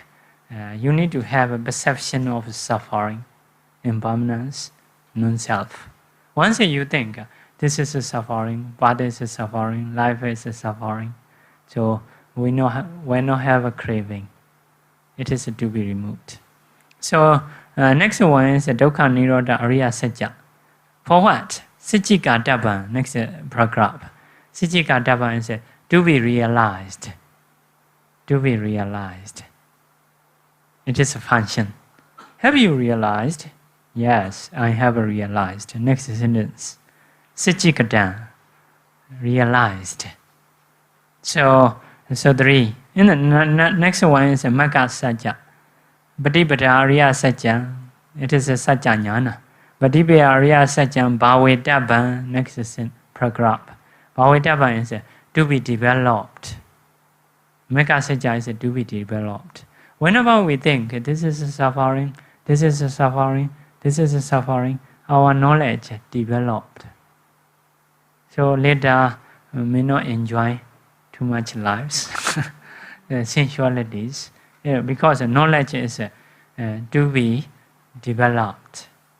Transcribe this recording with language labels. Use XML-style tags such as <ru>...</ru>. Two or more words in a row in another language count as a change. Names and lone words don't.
<en>You need to have a perception of suffering, impermanence, non-self. Once you think, this is a suffering, body is a suffering, life is a suffering, so we not have a craving. It is to be removed. So next one is</en> <pi>dukkha nirodha ariya sajja.</pi> <en>For what? Sijjikātabba, next paragraph. Sijjikātabba is to be realized. To be realized. It is a function. Have you realized? Yes, I have realized. Next sentence. Sijjikātam, realized. So 3. In the next one is a</en> <pi>magga sajja. Patipada ariya sajja.</pi> <en>It is a</en> <pi>sajja jnana. Patipada ariya sajja bhavedabba.</pi> <en>Next paragraph. Bhavedabba is to be developed.</en> <pi>Magga sajja</pi> <en>is to be developed. Whenever we think this is a suffering, this is a suffering, this is a suffering, our knowledge developed. So later we may not enjoy too much lives, the sensualities, because knowledge is to be developed.</en>